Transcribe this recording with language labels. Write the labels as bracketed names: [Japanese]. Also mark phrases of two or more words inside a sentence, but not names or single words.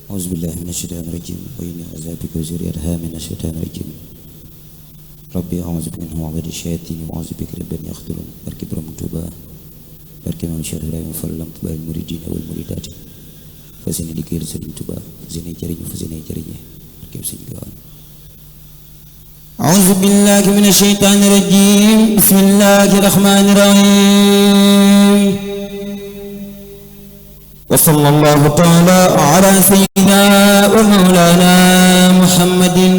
[Arabic] أعوذ بالله من الشيطان الرجيم وإني أعوذ بك وذريتها من الشيطان الرجيم ربي أعوذ بك من همزات الشياطين وأعوذ بك رب أن يحضرون [Wolof] barke Borom Tuuba barke Maam Cheikh Ibrahima Fall Lamp Baay Muridiina wal Muridaat fas yéene liggéeyal Sëriñ Tuuba fas yéene jëriñu fas yéene jëriñe barke Sëriñ Gaawaan [Arabic] أعوذ بالله من الشيطان الرجيم بسم الله الرحمن الرحيم وصلى الله تعالى على سيدنا ومولانا محمد